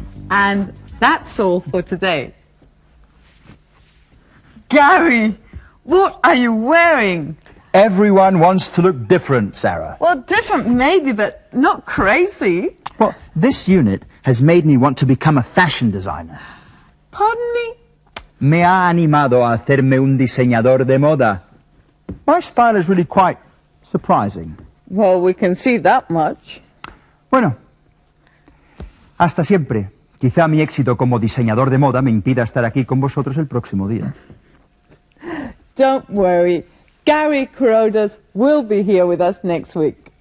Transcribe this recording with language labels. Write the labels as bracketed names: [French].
[English] And that's all for today. Gary, what are you wearing? Everyone wants to look different, Sarah. Well, different maybe, but not crazy. Well, this unit has made me want to become a fashion designer. Pardon me? [Spanish] Me ha animado a hacerme un diseñador de moda. [English] My style is really quite surprising. Well, we can see that much. [Spanish] Bueno, hasta siempre. Quizá mi éxito como diseñador de moda me impida estar aquí con vosotros el próximo día. [English] Don't worry. Gary Kurodas will be here with us next week.